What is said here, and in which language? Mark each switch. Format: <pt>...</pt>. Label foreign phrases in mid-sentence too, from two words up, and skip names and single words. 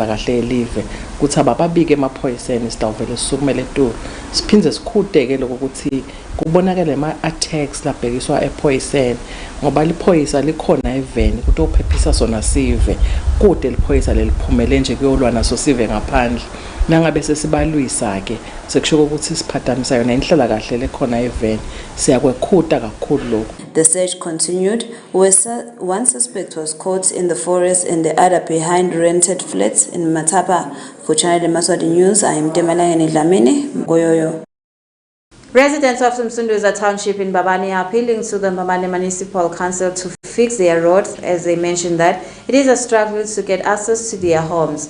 <ss>kahle yelive kuthi abababike emaphoyiseni sitawuvele sukumele eTulu siphindze sikhudeke lokuthi kubonakala ama-attacks labhekiswa ephoyiseni ngoba liphoyisa likhona eveni ukuthi uphephisa sona sive kude liphoyisa leliphumele nje kuyolwa naso sive ngaphandle nangabe sesibalwisa ke sekusho ukuthi siphathamisa yona inhlala kahle lekhona eveni siyakwekhuta kakhulu lokho.</ss> <en>The search continued where one suspect was caught in the forest and the other behind rented flats in Matapa. For Channel Yemaswati News, I am Temalangeni Dlamini, Goyoyo. Residents of Msunduza Township in Mbabane are appealing to the Mbabane Municipal Council to fix their roads as they mentioned that it is a struggle to get access to their homes.</en>